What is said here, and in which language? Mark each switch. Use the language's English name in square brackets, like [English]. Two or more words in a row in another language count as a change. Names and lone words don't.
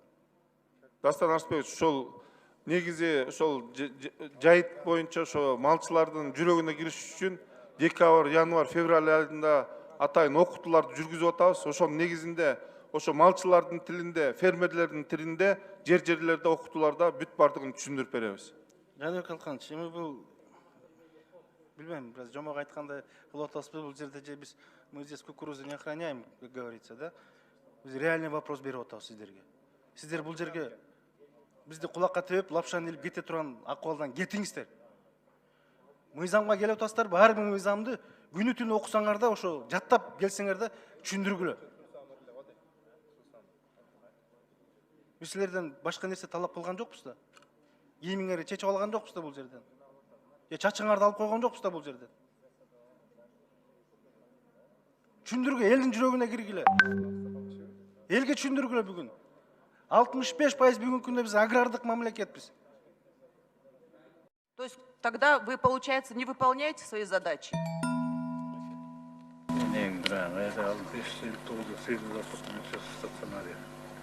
[Kyrgyz] Дастан Арсбекович, ошол негизи ошол жайыт боюнча ошо малчылардын жүрөгүнө кириш үчүн декабрь, январь, февраль айында атайын окутууларды жүргүзүп атабыз. Ошонун негизинде ошо малчылардын тилинде, фермерлердин тилинде, жерлерде окутууларда бүт бардыгын түшүндүрүп беребиз. Жаныбек Алканович, эми бул билбейм, бир жомок айткандай кылып атасызбы, бул жерде же [Russian] мы здесь кукурузу не охраняем, как говорится, [Kyrgyz] да? Биз [Russian] реальный вопрос [Kyrgyz] берип атабыз сиздерге. Сиздер бул жерге бизди кулакка тебип, лапшаны илип кете турган акыбалдан кетиңиздер. Мыйзамга келип атасыздарбы? Ар бир мыйзамды күнү түнү окусаңар да, ошо жаттап келсеңер да түшүндүргүлө. Биз силерден башка нерсе талап кылган жокпуз да. Кийимиңерди чечип алган жокпуз да бул жерден. Чачыңарды алып койгон жокпуз да бул жерден. Түшүндүргүлө, элдин жүрөгүнө киргиле. Элге түшүндүргүлө бүгүн. 65% бүгүнкү күндө биз агрардык мамлекетпиз. [Russian] То есть тогда вы, получается, не выполняете свои задачи? Не, это